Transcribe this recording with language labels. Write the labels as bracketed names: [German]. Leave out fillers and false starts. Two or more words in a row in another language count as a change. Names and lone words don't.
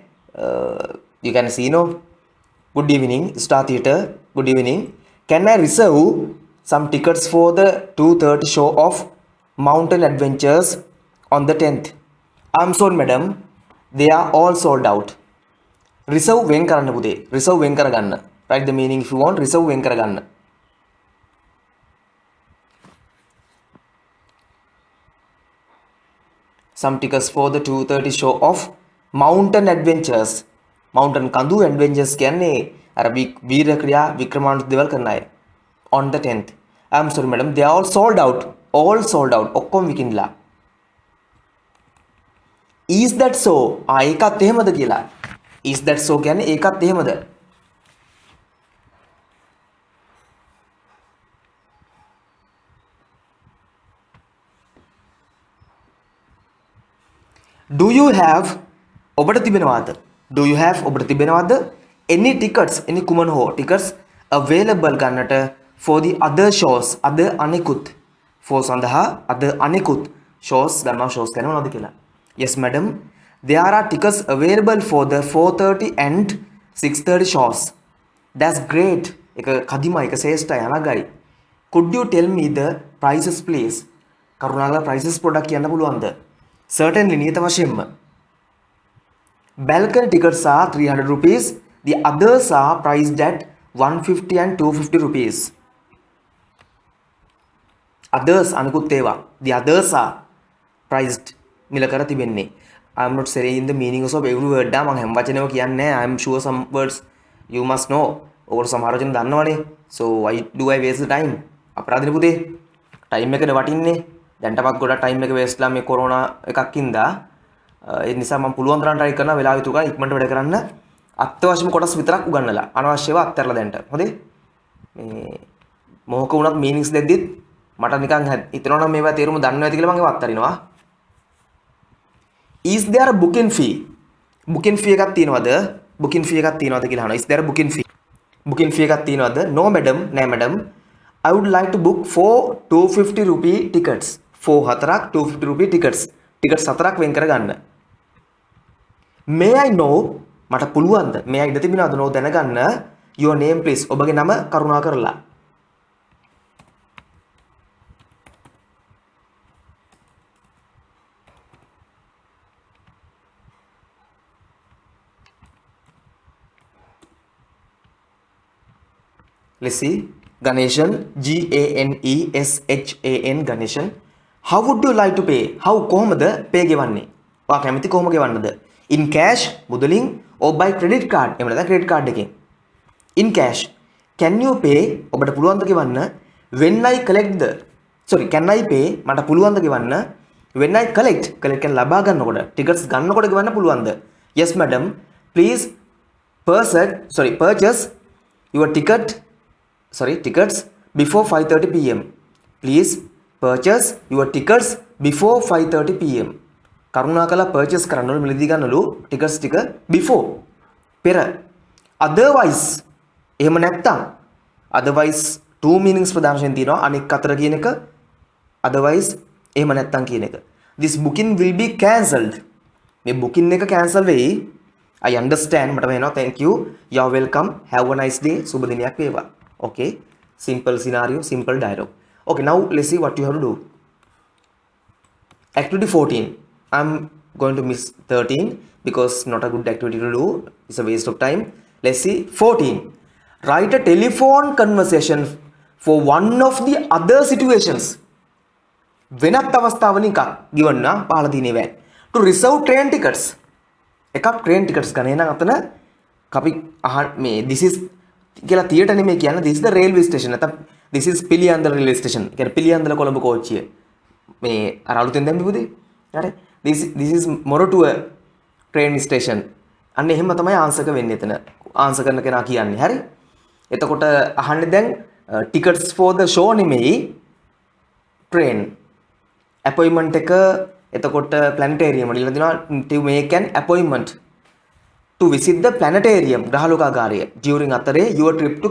[English] You can see, no. Good evening, Star Theatre. Good evening. Can I reserve some tickets for the 2:30 show of Mountain Adventures on the 10th? I'm sorry, madam. They are all sold out. [Sinhala] Reserve වෙන් කරන්න පුතේ. Reserve වෙන් කරගන්න. [English] Write the meaning if you want. [Sinhala] Reserve වෙන් කරගන්න. [English] Some tickets for the 2:30 show of Mountain Adventures. [Sinhala] Mountain කඳු adventures කියන්නේ අර වීර ක්‍රියා වික්‍රමානුත් දේවල් කරන අය. [English] On the 10th. I'm sorry madam, they are all sold out. All sold out. [Sinhala] ඔක්කොම විකිණලා. [English] Is that so? [Sinhala] ඒකත් එහෙමද කියලා. [English] Is that so [Sinhala] කියන්නේ ඒකත් එහෙමද? [English] Do you have [Sinhala] ඔබට තිබෙනවද? [English] Do you have [Sinhala] ඔබට තිබෙනවද? [English] Any tickets, any [Sinhala] කුමන හෝ [English] tickets available ගන්නට for the other shows, other අනෙකුත් for සඳහා other අනෙකුත් shows ගන්නවා shows [Sinhala] කියන්නේ මොනවද කියලා. [English] Yes madam, there are tickets available for the 4:30 and 6:30 shows. That's great. [Sinhala] එක කදිමයි එක ශ්‍රේෂ්ඨයි අනගයි. [English] Could you tell me the prices please? [Sinhala] කරුණාකරලා prices පොඩ්ඩක් කියන්න පුළුවන්ද? Certainly නියත වශයෙන්ම. [English] Balcony tickets are 300 rupees. The others are priced at 150 and 250 rupees. [Sinhala] Others අනිකුත් ඒවා. [English] The others are priced [Sinhala] මිල කර තිබෙන්නේ. [English] I am not saying the meanings of every word. [Sinhala] මම හැම වචනයම කියන්නේ නැහැ. [English] I am sure some words you must know. [Sinhala] ඔයාලා සමහර වචන දන්නවනේ. [English] So why do I waste the time? [Sinhala] අපරාධනේ පුතේ. ටයිම් එකනේ වටින්නේ. දැන්ටමත් ගොඩක් ටයිම් එක වේස්ට් ලා මේ කොරෝනා එකක් ඉඳලා ඒ නිසා මම පුළුවන් තරම් try කරනවා වෙලාව යුතුය ගන්න ඉක්මනට වැඩ කරන්න අත්‍යවශ්‍යම කොටස් විතරක් උගන්වලා අනවශ්‍යව අත්හැරලා දෙන්න. හොඳේ? මේ මොහොක වුණත් meanings දෙද්දිත් මට නිකන් හිතෙනවා නම් මේවා තේරුම දන්නේ නැති කියලා මම ඒවා අත්හරිනවා. [English] Is there a booking fee? Booking fee [Sinhala] එකක් තියනවද? [English] Booking fee [Sinhala] එකක් තියනවද කියලා අහනවා. [English] Is there a booking fee? Booking fee [Sinhala] එකක් තියනවද? [English] No madam, නෑ madam. I would like to book 4 250 rupee tickets. [Sinhala] 4 හතරක් 250 [English] rupee tickets. [Sinhala] Tickets හතරක් වෙන් කරගන්න. [English] May I know [Sinhala] මට පුළුවන්ද? [English] May I [Sinhala] ඉඩ තිබෙනවද නෝ දැනගන්න [English] your name please. [Sinhala] ඔබගේ නම කරුණා කරලා. [English] Let's see. Ganeshan, Ganeshan, Ganeshan. How would you like to pay? [Sinhala] How කොහොමද pay ගෙවන්නේ? ඔයා කැමති කොහොම ගෙවන්නද? [English] In cash, මුදලින් or by credit card. [Sinhala] එහෙම නැත්නම් credit card එකෙන්. [English] In cash. Can you pay? [Sinhala] ඔබට පුළුවන්ද ගෙවන්න? [English] When I collect the can I pay? [Sinhala] මට පුළුවන්ද ගෙවන්න? [English] When I collect [Sinhala] කියන්නේ ලබා ගන්නකොට tickets ගන්නකොට ගෙවන්න පුළුවන්ද? [English] Yes madam. Please purchase your tickets before 5:30 p.m. Please purchase your tickets before 5:30 p.m. [Sinhala] කරුණාකරලා purchase කරන්න ඕනේ මිලදී ගන්නලු tickets ටික before පෙර. Otherwise එහෙම නැත්තම් [English] otherwise two meanings [Sinhala] ප්‍රදාන වශයෙන් තියෙනවා අනෙක් අතර කියන එක otherwise එහෙම නැත්තම් කියන එක. [English] This booking will be cancelled. [Sinhala] මේ booking එක cancel වෙයි. [English] I understand [Sinhala] මට වෙනවා. [English] Thank you. You are welcome. Have a nice day. [Sinhala] සුබ දිනයක් වේවා. [English] Okay, simple scenario, simple dialogue. Okay, now let's see what you have to do. Activity 14. I'm going to miss 13 because not a good activity to do. It's a waste of time. Let's see 14. Write a telephone conversation for one of the other situations. [Sinhala] වෙනත් අවස්ථාවනික given නා පහළ දිනේ වේ. [English] To reserve train tickets. [Sinhala] එකක් [English] train tickets [Sinhala] ගන්න. එහෙනම් අතන අපි මේ [English] this is [Sinhala] කියලා තියට නෙමෙයි කියන්නේ [English] this is the railway station [Sinhala] නැත්නම් [English] this is [Sinhala] පිළියන්දල [English] railway station. [Sinhala] කියන්නේ පිළියන්දල කොළඹ කෝච්චිය. මේ අර අලුතෙන් දැම්මේ පුතේ. හරි. [English] This is Moratuwa train station. [Sinhala] අන්න එහෙම තමයි ආන්සර් එක වෙන්නේ එතන. ආන්සර් කරන කෙනා කියන්නේ. හරි. එතකොට අහන්නේ දැන් [English] tickets for the show [Sinhala] නෙමෙයි [English] train appointment [Sinhala] එක එතකොට planetarium වල දෙනවා [English] to make an appointment to visit the planetarium [Sinhala] ග්‍රහලෝකාගාරය during අතරේ [English] your trip to